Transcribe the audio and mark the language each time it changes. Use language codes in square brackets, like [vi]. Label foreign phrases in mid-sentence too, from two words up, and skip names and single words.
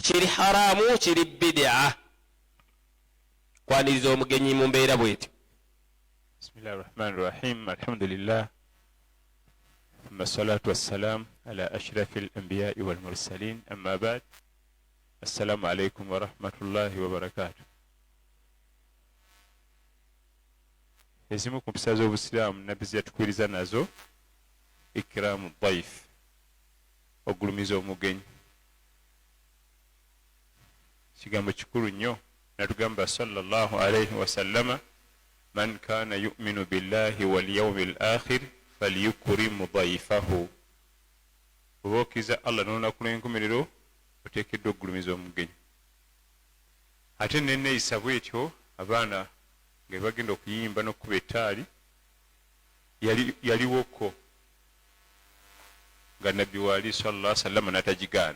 [lg] kiri haramu kiri bid'a kwaniriza omugenyi mu mbeera bwetyo. [ar] بسم الله الرحمن الرحيم. الحمد لله. والصلاة والسلام على أشرف الأنبياء والمرسلين. أما بعد. السلام عليكم ورحمة الله وبركاته. [lg] Ezimu ku mpisa z'obusiraamu nabbi zeyatukwiriza nazo [ar] إكرام الضيف, [lg] ogulumiza omugenyi. Kigambo kikulu nnyo. [ar] Natugamba صلى الله عليه وسلم من كان يؤمن بالله واليوم الآخر فليكرم ضيفه. [lg] Obokiza Allah n'olunaku lw'enkomerero oteekeddwa okugulumiza omugenyi. Ate nenneeyisa bwetyo abaana nga bagenda okuyimba n'okukuba ettaali yaliwoko nga nabbi waali [ar] صلى الله عليه وسلم [lg] n'atagigaana.